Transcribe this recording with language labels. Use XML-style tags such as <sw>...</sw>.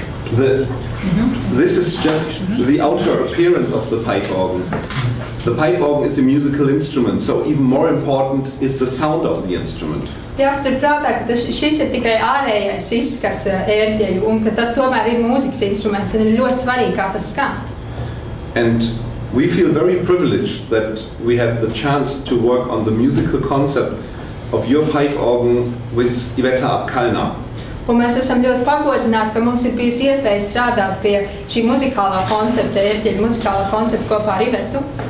<en>This is just the outer appearance of the pipe organ. The pipe organ is a musical instrument, so even more important is the sound of the instrument.</en> <lv>Jāpatur prātā, ka šis ir tikai ārējais izskats ērģeļu, un ka tas tomēr ir mūzikas instruments, un ir ļoti svarīgi, kā tas skan.</lv> <en>And we feel very privileged that we had the chance to work on the musical concept of your pipe organ with Iveta Apkalna.</en> <lv>Un mēs esam ļoti pagodināti, ka mums ir bijusi iespēja strādāt pie šī muzikālā koncepta, ērģeļu muzikālā koncepta kopā ar Ivetu.</lv>